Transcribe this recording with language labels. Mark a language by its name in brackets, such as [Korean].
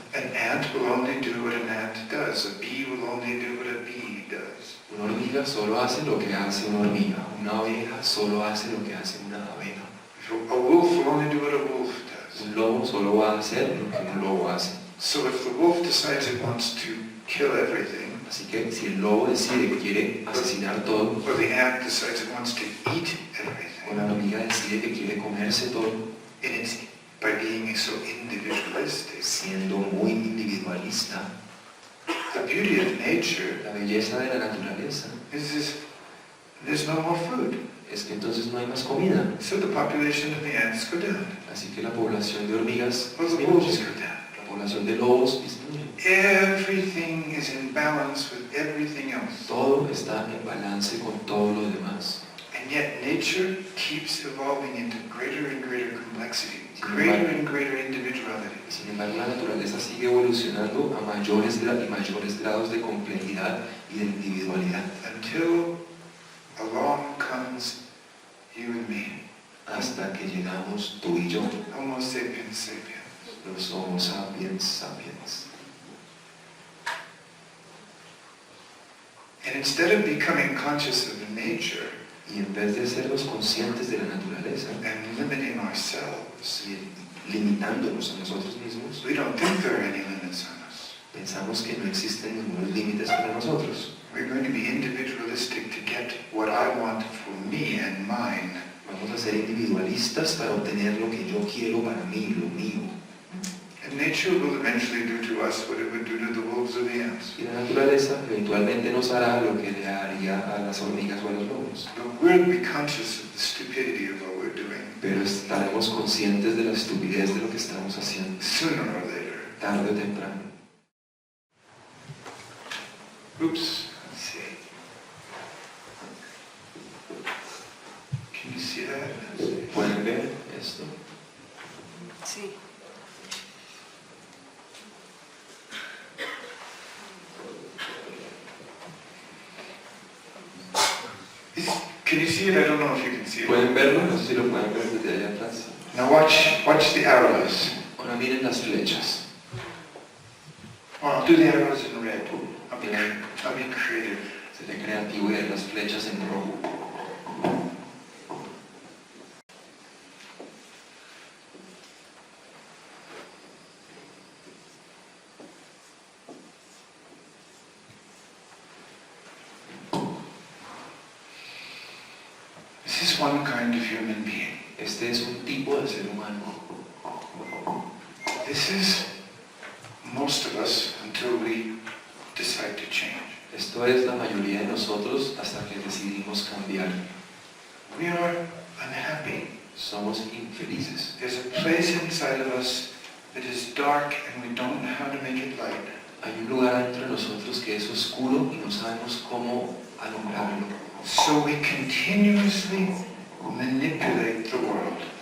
[English] an ant will only do what an ant does. A bee will only do what a bee does. [Spanish] una hormiga solo hace lo que hace una hormiga, una abeja solo hace lo que hace una abeja, [English] A wolf will only do what a wolf does. [Spanish] un lobo solo va a hacer lo que un lobo hace. [English] So if the wolf decides it wants to kill everything, [Spanish] Así que si el lobo decide que quiere asesinar todo, [English] or the ant decides it wants to eat [Spanish] o la [English] everything, [Spanish] hormiga decide que quiere comerse todo, [English] and it's by being so individualistic. [Spanish] siendo muy individualista, [English] The beauty of nature [Spanish] la belleza de la naturaleza [English] is there's no more food. [Spanish] es que entonces no hay más comida. [English] So the population of the ants go down. [Spanish] Así que la población de hormigas [English] Or the wolves [Spanish] disminuye, [English] go down. [Spanish] la población de lobos disminuye. [English] Everything is in balance with everything else. [Spanish] Todo está en balance con todo lo demás. [English] And yet nature keeps evolving into greater and greater complexity, greater and greater individuality. [Spanish] Sin embargo, la naturaleza sigue evolucionando a mayores y mayores grados de complejidad y de individualidad, [English] Until along comes you and me, [Spanish] hasta que llegamos tú y yo, [English] Homo sapiens sapiens. [Spanish] los Homo sapiens sapiens. [English] And instead of becoming conscious of nature [Spanish] Y en vez de ser los conscientes de la naturaleza [English] and limiting ourselves, [Spanish] y limitándonos a nosotros mismos, [English] we don't think there are any limits on us. [Spanish] pensamos que no existen ningunos límites para nosotros. [English] We're going to be individualistic to get what I want for me and mine. [Spanish] Vamos a ser individualistas para obtener lo que yo quiero para mí, lo mío. [English] And nature will eventually do to us what it would do to the wolves or the ants. [Spanish] Y la naturaleza eventualmente nos hará lo que le haría a las hormigas o a los lobos. [English] But we'll be conscious of the stupidity of what we're doing, [Spanish] Pero estaremos conscientes de la estupidez de lo que estamos haciendo, [English] sooner or later. [Spanish] tarde o temprano. [English] Oops, let's see. Can you see that? Let's see. [Spanish] ¿Pueden ver esto? Sí. [English] Can you see it? I don't know if you can see it. [Spanish] ¿Pueden verlo? No sé si lo pueden ver desde allá atrás. [English] Now watch the arrows. [Spanish] Ahora miren las flechas. [English] I'll do the arrows in red. I'll be creative. [Spanish] Seré creativo y haré las flechas en rojo. [English] This is one kind of human being. [Spanish] Este es un tipo de ser humano. [English] This is most of us until we decide to change. [Spanish] Esto es la mayoría de nosotros hasta que decidimos cambiar. [English] We are unhappy. [Spanish] Somos infelices. [English] There's a place inside of us that is dark and we don't know how to make it light. [Spanish] Hay un lugar dentro de nosotros que es oscuro y no sabemos cómo alumbrarlo. [English] So we continuously manipulate the world.